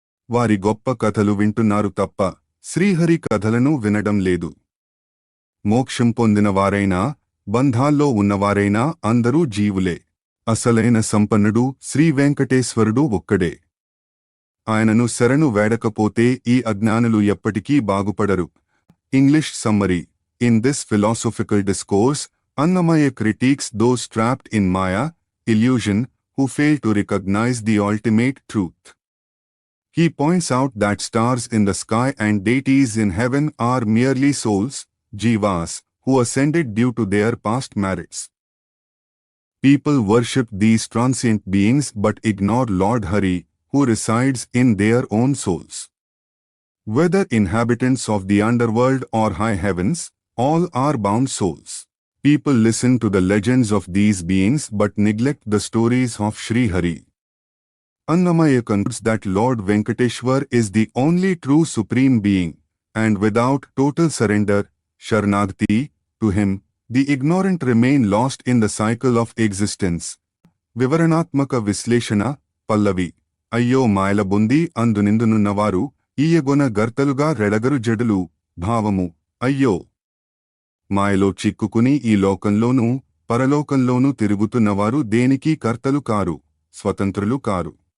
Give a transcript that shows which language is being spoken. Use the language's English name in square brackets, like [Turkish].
[Telugu] వారి గొప్ప కథలు వింటున్నారు తప్ప శ్రీహరి కథలను వినడం లేదు. మోక్షం పొందినవారైనా, బంధాల్లో ఉన్నవారైనా అందరూ జీవులే. అసలైన సంపన్నుడు శ్రీ వెంకటేశ్వరుడు ఒక్కడే. ఆయనను శరణు వేడకపోతే ఈ అజ్ఞానులు ఎప్పటికీ బాగుపడరు. [English] English summary. In this philosophical discourse, Annamaya critiques those trapped in Maya, illusion, who fail to recognize the ultimate truth. He points out that stars in the sky and deities in heaven are merely souls, jivas, who ascended due to their past merits. People worship these transient beings but ignore Lord Hari, who resides in their own souls. Whether inhabitants of the underworld or high heavens, all are bound souls. People listen to the legends of these beings but neglect the stories of Sri Hari. Annamaya concludes that Lord Venkateshwar is the only true supreme being, and without total surrender, Sharanagati, to him, the ignorant remain lost in the cycle of existence. [Telugu] Vivaranatmaka Visleshana, Pallavi. అయ్యో మాయల బొంది అందునిందునున్నవారు, ఈయగొన గర్తలుగా రెడగరు జడులు. భావము. అయ్యో! మాయలో చిక్కుకుని ఈ లోకంలోనూ, పరలోకంలోనూ తిరుగుతున్నవారు దేనికీ కర్తలు car, స్వతంత్రులు car.